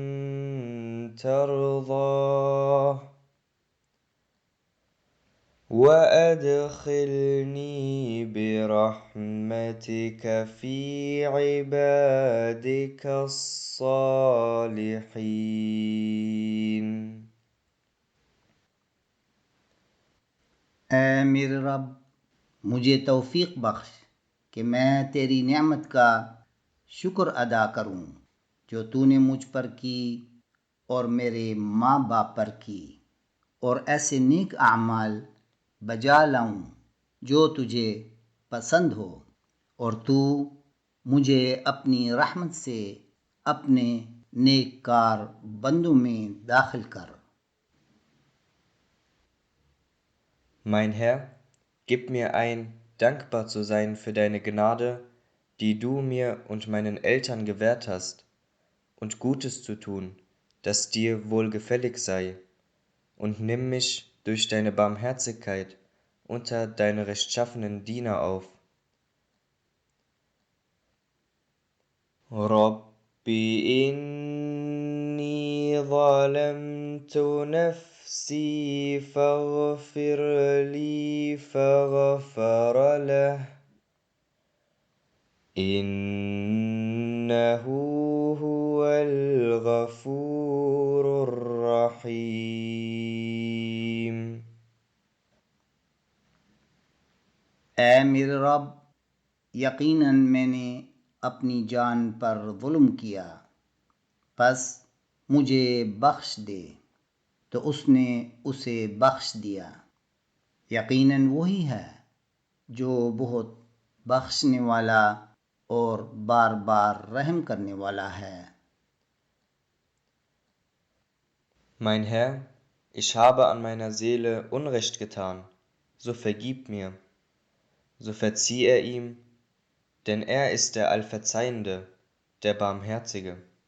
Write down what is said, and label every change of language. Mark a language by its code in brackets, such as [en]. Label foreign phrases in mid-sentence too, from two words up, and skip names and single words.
[ar] ترضاه وأدخلني برحمتك في عبادك الصالحين. [ur] اے میرے رب، مجھے توفیق بخش کہ میں تیری نعمت کا شکر ادا کروں جو تو نے مجھ پر کی اور میرے ماں باپ پر کی، اور ایسے نیک اعمال بجا لاؤں جو تجھے پسند ہو، اور تو مجھے اپنی رحمت سے اپنے نیک کار بندوں میں داخل کر۔ [de] Mein Herr, gib mir ein, dankbar zu sein für deine Gnade, die du mir und meinen Eltern gewährt hast, und Gutes zu tun, das dir wohlgefällig sei, und nimm mich durch deine Barmherzigkeit unter deine rechtschaffenen Diener auf. [ar] رب إني ظلمت نفسي فاغفر لي فغفر له إنه هو الغفور الرحيم. [ur] اے میرے رب، یقیناً میں نے اپنی جان پر ظلم کیا، پس مجھے بخش دے، تو اس نے اسے بخش دیا۔ یقیناً وہی ہے جو بہت بخشنے والا اور بار بار رحم کرنے والا ہے۔ [de] Mein Herr, ich habe an meiner Seele Unrecht getan, so vergib mir, so verzieh er ihm, denn er ist der Allverzeihende, der Barmherzige.